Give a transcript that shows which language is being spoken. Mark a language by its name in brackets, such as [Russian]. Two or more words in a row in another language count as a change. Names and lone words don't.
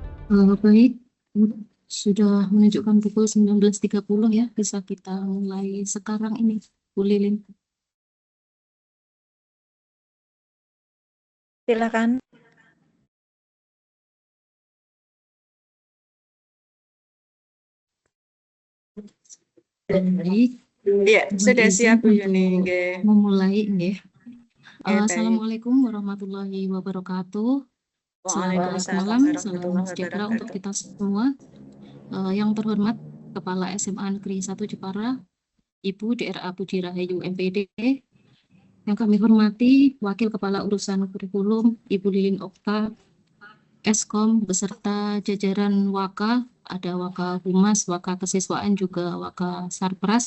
[Indonesian] Baik, sudah menunjukkan pukul 19.30 ya, bisa kita mulai sekarang ini, Bu Lilin. Silakan. Baik, Iya, sudah izin siap Bu untuk Yuni. Nggih. memulai, nggih. Baik. [Arabic] السلام عليكم ورحمة الله وبركاته. [Indonesian] Selamat Waalaikumsalam malam, salam warahmatullahi sejahtera untuk wabarakatuh. kita semua. Yang terhormat Kepala SMA Negeri 1 Jepara, Ibu DRA Puji Rahayu MPD. Yang kami hormati Wakil Kepala Urusan Kurikulum, Ibu Lilin Okta, Eskom beserta jajaran Waka, ada Waka Humas, Waka Kesiswaan, juga Waka Sarpras.